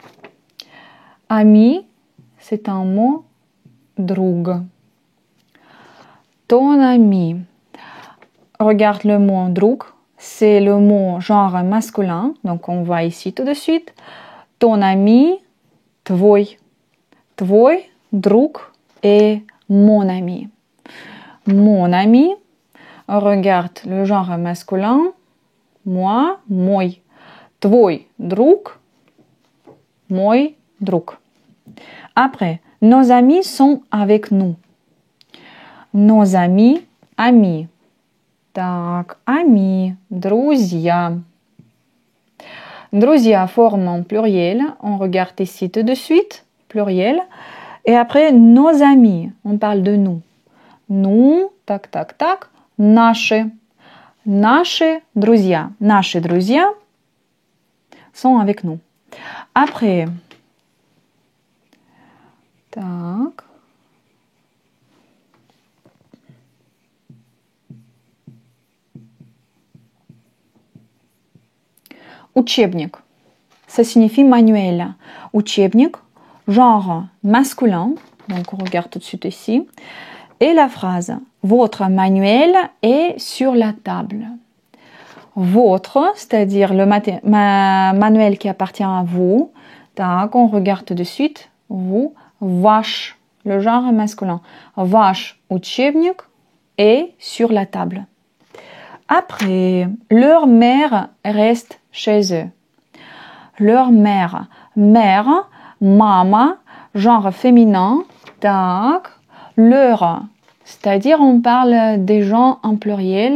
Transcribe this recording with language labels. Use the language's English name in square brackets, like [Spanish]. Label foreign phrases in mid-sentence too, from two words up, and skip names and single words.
[French] Ami, c'est un mot друг. Ton ami. Regarde le mot друг, c'est le mot genre masculin. Donc on voit ici tout de suite. Ton ami, [Russian] твой. Твой друг [French] est mon ami. Mon ami. Regarde le genre masculin. Moi, [Russian] мой. Твой друг, мой друг. [French] Après, nos amis sont avec nous. Nos amis, amis. Так, amis, [Russian] друзья. [French] Друзья forme en pluriel. On regarde ici tout de suite, pluriel. Et après, nos amis, on parle de nous. Nous, [Russian] так, так, так, наши. Наши друзья. Наши друзья [French] sont avec nous. Après, [Russian] так. Учебник. [French] Ça signifie manuel. Учебник, genre masculin. Donc, on regarde tout de suite ici. Et la phrase. Votre manuel est sur la table. Votre, c'est-à-dire le manuel qui appartient à vous. Так, on regarde tout de suite. Vous, ваш, le genre masculin. [Russian] Ваш учебник [French] est sur la table. Après, leur mère reste chez eux. Leur mère. Mère, mama, genre féminin. Так, leur, c'est-à-dire on parle des gens en pluriel.